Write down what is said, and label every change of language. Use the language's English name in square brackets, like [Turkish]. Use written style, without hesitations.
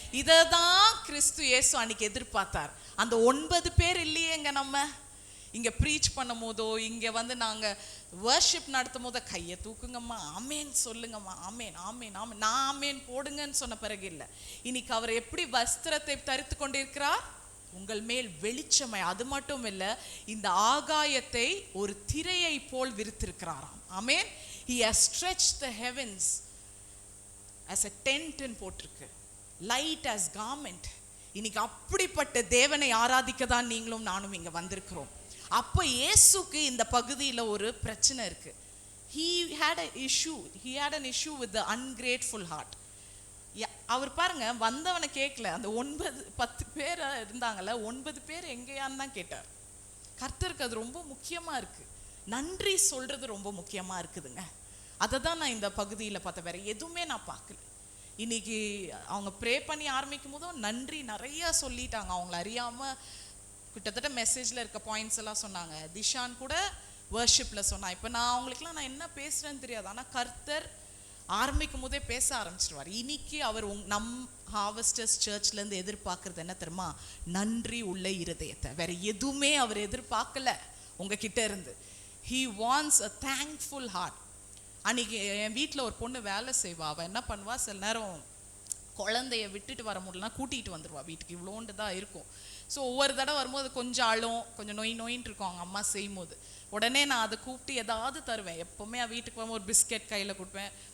[Tamil] இதை தான் கிறிஸ்து இயேசு அன்னைக்கு எதிர்பார்த்தார். அந்த 9 பேர் இல்லையேங்க, நம்ம இங்க ப்ரீச் பண்ணும் போதோ, இங்க நாங்க வர்ஷிப் நடத்தும் போதோ கையை தூக்குங்கம்மா, ஆமேன் சொல்லுங்கம்மா, ஆமேன் ஆமேன் ஆமேன், நான் ஆமேன் போடுங்கன்னு சொன்ன பிறகு இல்லை. இன்னைக்கு அவர் எப்படி வஸ்திரத்தை தரித்து கொண்டிருக்கிறார்? உங்கள் மேல் வெளிச்சமை. அது மட்டும் இல்லை, இந்த ஆகாயத்தை ஒரு திரையை போல் விரித்திருக்கிறாராம். ஆமேன். [English] He has stretched the heavens as a tent [Tamil] ன்னு போட்டிருக்கு. [English] Light as garment. [Tamil] இன்னைக்கு அப்படிப்பட்ட தேவனை ஆராதிக்க தான் நீங்களும் நானும் இங்க வந்திருக்கிறோம். அப்போ இயேசுக்கு இந்த பகுதியில் ஒரு பிரச்சனை இருக்கு. [English] He had an issue with the ungrateful heart. [Tamil] அவர் பாருங்க, வந்தவனை கேட்கல. அந்த 9-10 பேர் இருந்தாங்கல்ல, 9 பேர் எங்கேயான்னு தான் கேட்டார். கர்த்தருக்கு அது ரொம்ப முக்கியமா இருக்கு. நன்றி சொல்றது ரொம்ப முக்கியமா இருக்குதுங்க. அதை தான் நான் இந்த பகுதியில் பார்த்தேன், வேற எதுவுமே நான் பார்க்கல. இன்னைக்கு அவங்க ப்ரே பண்ணி ஆரம்பிக்கும் போதும் நன்றி நிறைய சொல்லிட்டாங்க. அவங்கள அறியாம கிட்டத்தட்ட மெசேஜ்ல இருக்க பாயிண்ட்ஸ் எல்லாம் சொன்னாங்க. திஷான் கூட வர்ஷிப்ல சொன்னா. இப்போ நான் அவங்களுக்குலாம் நான் என்ன பேசுறேன்னு தெரியாது, ஆனால் கர்த்தர் ஆரம்பிக்கும் போதே பேச ஆரம்பிச்சிருவார். இன்னைக்கு அவர் நம் ஹார்வெஸ்டர்ஸ் சர்ச்லேருந்து எதிர்பார்க்கறது என்ன தெரியுமா? நன்றி உள்ள இருதயத்தை. வேற எதுவுமே அவர் எதிர்பார்க்கல உங்ககிட்ட இருந்து. [English] He wants a thankful heart. [Tamil] அன்னைக்கு என் வீட்டில் ஒரு பொண்ணு வேலை செய்வா. அவள் என்ன பண்ணுவா, சில நேரம் குழந்தைய விட்டுட்டு வர முடியலன்னா கூட்டிகிட்டு வந்துடுவா வீட்டுக்கு. இவ்வளோண்டு தான் இருக்கும். ஸோ ஒவ்வொரு தடவை வரும்போது கொஞ்சம் அழும், கொஞ்சம் நோயின்னு இருக்கும் அவங்க அம்மா செய்யும்போது. உடனே நான் அதை கூப்பிட்டு ஏதாவது தருவேன். எப்போவுமே வீட்டுக்கு வரும்போது ஒரு பிஸ்கெட் கையில் கொடுப்பேன்.